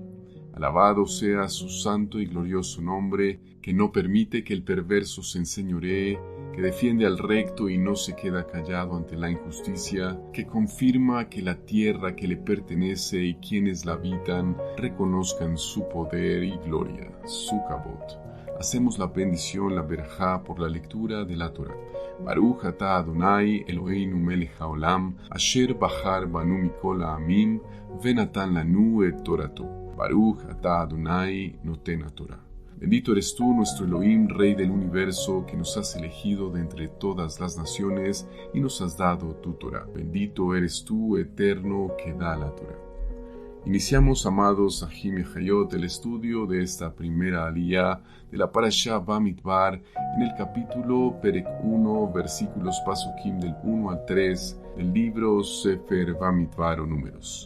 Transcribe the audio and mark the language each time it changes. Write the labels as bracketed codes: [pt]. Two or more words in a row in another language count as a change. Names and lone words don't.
[es] Alabado sea su santo y glorioso nombre, que no permite que el perverso se enseñoree, que defiende al recto y no se queda callado ante la injusticia, que confirma que la tierra que le pertenece y quienes la habitan reconozcan su poder y gloria, su kabot. Hacemos la bendición, la berajá, por la lectura de la Torah. [he] ברוך אתה אדוני אלוהינו מלך העולם, אשר בחר בנו מכל העמים, ונתן לנו את תורתו. ברוך אתה אדוני נותן התורה. [es] Bendito eres tú, nuestro Elohim, Rey del universo, que nos has elegido de entre todas las naciones y nos has dado tu Torah. Bendito eres tú, eterno, que da la Torah. Iniciamos, amados Ahim y Hayot, el estudio de esta primera aliyá de la Parashá Bamidbar en el capítulo Perek 1, versículos Pasukim del 1 al 3 del libro Sefer Bamidbar o Números.